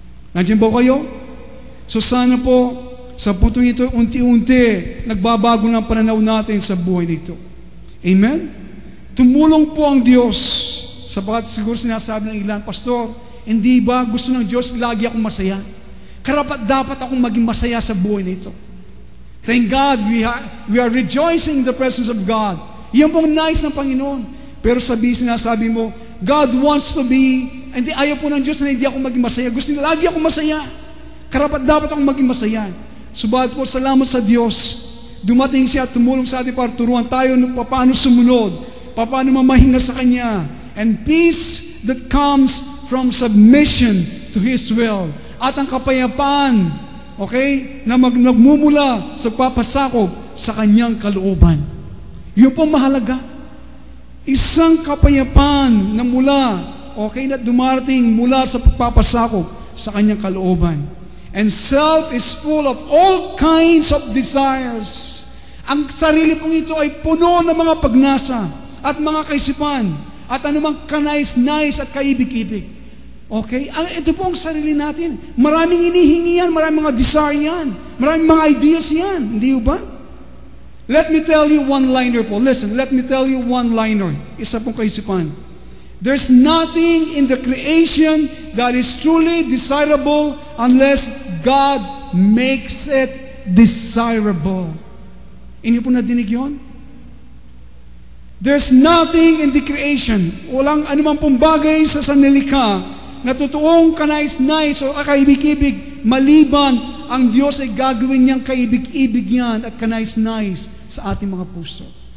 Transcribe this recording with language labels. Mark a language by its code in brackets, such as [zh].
[tl] Nandiyan ba kayo? So sana po, sa puntong ito, unti-unti, nagbabago ng pananaw natin sa buhay nito. Amen? Tumulong po ang Diyos. Sapagkat siguro sinasabi ng ilan, Pastor, hindi ba gusto ng Diyos lagi akong masaya? Karapat-dapat akong maging masaya sa buhay nito. [en] Thank God, we are rejoicing in the presence of God. [tl] Yan pong nice ng Panginoon. Pero sinasabi mo, [en] God wants to be, [tl] hindi ayaw po ng Diyos na hindi ako maging masaya. Gusto niya lagi akong masaya. Karapat-dapat akong maging masaya. Subalit po, salamat sa Diyos. Dumating siya at tumulong sa atin para turuan tayo paano sumunod, paano mamahinga sa Kanya. [en] And peace that comes from submission to His will. [tl] At ang kapayapaan, okay, na nagmumula sa papasakop sa Kanyang kalooban. Yun po mahalaga. Isang kapayapaan na mula, okay, na dumarating mula sa pagpapasakop sa Kanyang kalooban. [en] And self is full of all kinds of desires. [tl] Ang sarili pong ito ay puno ng mga pagnasa at mga kaisipan at anumang kanais-nais at kaibig-ibig. Okay? Ito po ang sarili natin. Maraming inihingi yan, maraming mga desire yan, maraming mga ideas yan. Hindi ba? [en] Let me tell you one-liner po. Listen, let me tell you one-liner. [tl] Isa pong kaisipan. [en] There's nothing in the creation that is truly desirable unless God makes it desirable. [tl] Inyo po nadinig yun? [en] There's nothing in the creation. [tl] Walang anumang pong bagay sa sanlilikha na totoong kanais-nais o kaibig-ibig maliban ang Diyos ay gagawin niyang kaibig-ibig yan at kanais-nais sa ating mga puso.